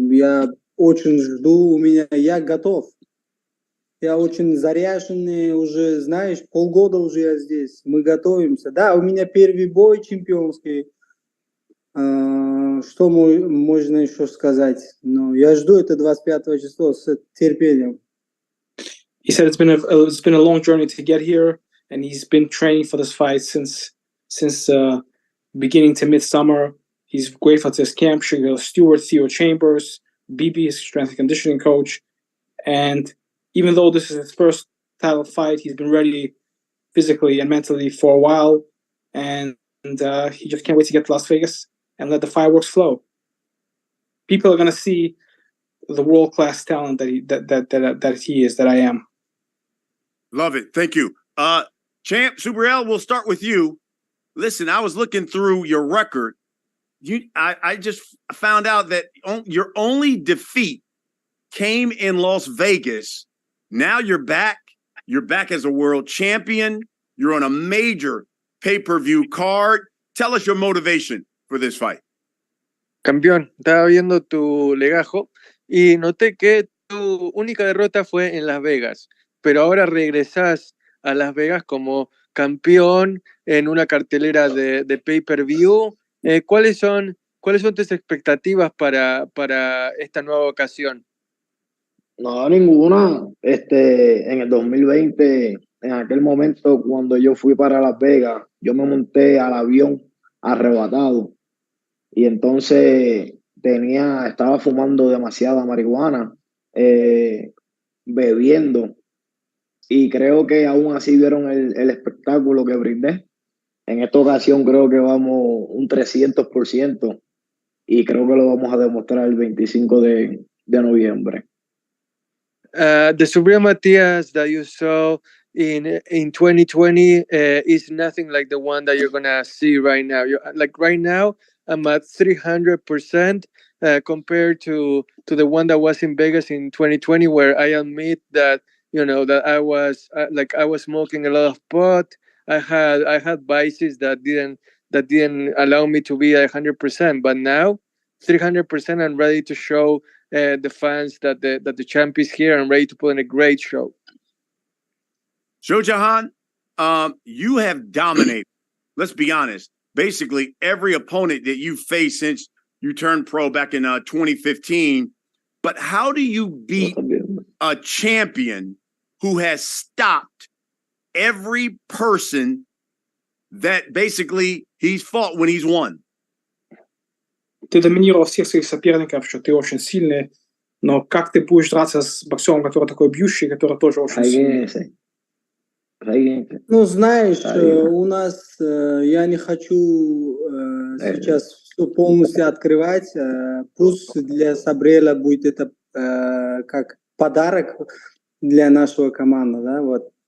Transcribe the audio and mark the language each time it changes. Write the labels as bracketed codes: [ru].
[ru] Я очень жду, я готов. Я очень заряженный уже, знаешь, полгода уже я здесь. Мы готовимся. Да, у меня первый бой чемпионский. Что можно еще сказать? Ну, я жду это 25 числа с терпением. [en] He said it's been a long journey to get here, and he's been training for this fight since beginning to midsummer. He's grateful to his camp, Sugar Stewart, Theo Chambers, BB, his strength and conditioning coach, and even though this is his first title fight, he's been ready physically and mentally for a while, and he just can't wait to get to Las Vegas and let the fireworks flow. People are going to see the world-class talent that he is, that I am. Love it. Thank you. Champ, Subriel, we'll start with you. Listen, I was looking through your record. I just found out that your only defeat came in Las Vegas. Now you're back. You're back as a world champion. You're on a major pay-per-view card. Tell us your motivation for this fight. [es] Campeón, estaba viendo tu legajo y noté que tu única derrota fue en Las Vegas, pero ahora regresás a Las Vegas como campeón en una cartelera de pay-per-view. ¿Cuáles son tus expectativas para esta nueva ocasión? No, ninguna. En el 2020, en aquel momento cuando yo fui para Las Vegas, yo me monté al avión arrebatado y entonces estaba fumando demasiada marihuana, bebiendo, y creo que aún así vieron el espectáculo que brindé. En esta ocasión creo que vamos un 300% y creo que lo vamos a demostrar el 25 de noviembre. [en] The Subriel Matias that you saw in 2020 is nothing like the one that you're gonna see right now. Right now, I'm at 300% compared to the one that was in Vegas in 2020, where I admit that that I was smoking a lot of pot. I had vices that didn't allow me to be 100%. But now, 300%, I'm ready to show the fans that the champ is here. I'm ready to put in a great show. Shohjahon, you have dominated, let's be honest, basically every opponent that you faced since you turned pro back in 2015. But how do you beat a champion who has stopped every person that basically he's fought when he's won? [ru] Ты доминировал всех своих соперников, что ты очень сильный, но как ты будешь драться с боксером, который такой бьющий, который тоже очень сильный? Ну, знаешь, у нас, я не хочу сейчас все полностью открывать, пусть для Сабреля будет это как подарок для нашего команды, да, вот.